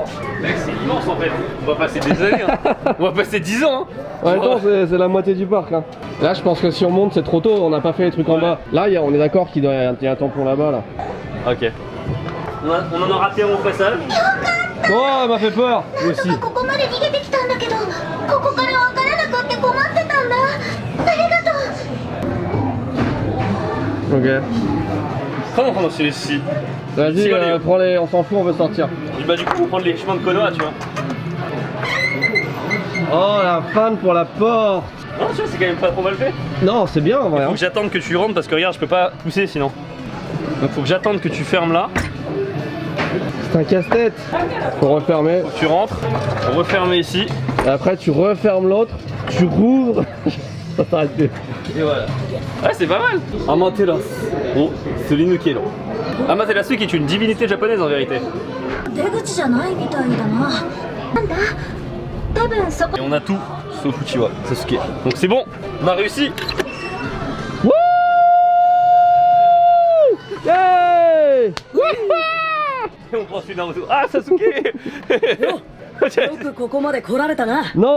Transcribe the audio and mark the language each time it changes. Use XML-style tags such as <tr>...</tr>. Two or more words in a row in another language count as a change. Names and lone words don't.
<fr>Mec, c'est immense en fait. On va passer des années. Hein. On va passer 10 ans. Hein. En même temps, c'est la moitié du parc. Hein. Là, je pense que si on monte, c'est trop tôt. On n'a pas fait les trucs en bas. Là, on est d'accord qu'il y a un tampon là-bas. Là. Ok. On en a raté un au passage. Oh, elle m'a fait peur. Moi aussi.</fr> <ja>ここまで逃げてきたんだけど、ここからわからなくって困ってたんだ。ありがとう。</ja> <fr>Ok. Comment on prend ici? Vas-y, prends-les. On s'en fout, on veut sortir. Bah du coup, on va prendre les chemins de Konoha, tu vois. Oh, la fan pour la porte. Non, tu vois, c'est quand même pas trop mal fait. Non, c'est bien en vrai. Faut que j'attende que tu rentres parce que regarde, je peux pas pousser sinon. Donc faut que j'attende que tu fermes là. C'est un casse-tête. Faut refermer. Faut que tu rentres, refermer ici. Et après, tu refermes l'autre. Tu rouvres. Ça s'arrête plus. Et voilà. Ouais, c'est pas mal. Amaterasu. Oh, Surinukero. Amaterasu qui est une divinité japonaise en vérité.</fr> <ja>出口じゃないみたいだな。なんだ？多分そこ。</ja> <fr>Et on a tout sauf Uchiwa, Sasuke. Donc c'est bon, on a réussi. Wouh! Yay! Et on prend celui Naruto. Ah, Sasuke. Non!</fr>